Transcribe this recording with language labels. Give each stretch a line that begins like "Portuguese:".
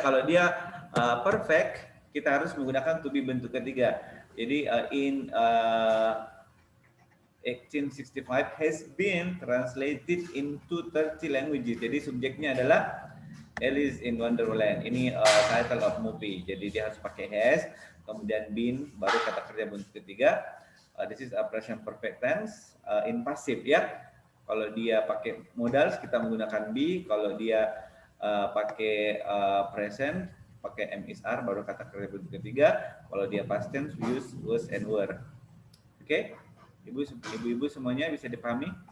Indonesian: Kalau dia perfect, kita harus menggunakan to be bentuk ketiga. Jadi
English: in 1865 has been translated into 30 languages.
Indonesian: Jadi subjeknya adalah Alice in Wonderland. Ini
English: title of movie.
Indonesian: Jadi dia harus pakai has, kemudian been, baru kata kerja bentuk ketiga.
English: This is a present perfect tense in passive ya.
Indonesian: Kalau dia pakai modals kita menggunakan be. Kalau dia pakai present pakai am is are, baru kata kerja bentuk ketiga. Kalau dia
English: past tense use was and were. Oke?
Indonesian: Ibu-ibu semuanya bisa dipahami?